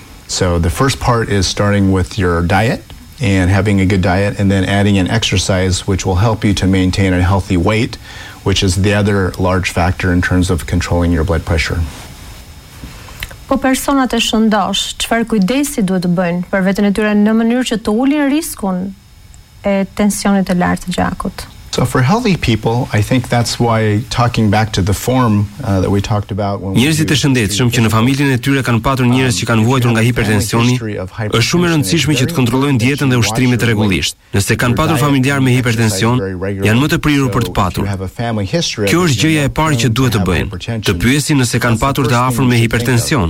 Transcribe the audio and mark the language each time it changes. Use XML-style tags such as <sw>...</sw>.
<en>So the first part is starting with your diet and having a good diet and then adding an exercise which will help you to maintain a healthy weight, which is the other large factor in terms of controlling your blood pressure.</en> <sq>Po personat e shëndosh, çfarë kujdesi duhet të bëjnë për veten e tyre në mënyrë që të ulin riskun e tensionit të lartë të gjakut?</sq> <en>So for healthy people, I think that's why talking back to the form that we talked about when</en> <sq>njerëzit e shëndetshëm që në familjen e tyre kanë patur njerëz që kanë vuajtur nga hipertensioni, është shumë e rëndësishme që të kontrollojnë dietën dhe ushtrimet rregullisht. Nëse kanë patur familjar me hipertension, janë më të prirur për të patur. Kjo është gjëja e parë që duhet të bëjnë, të pyesin nëse kanë patur të afër me hipertension.</sq>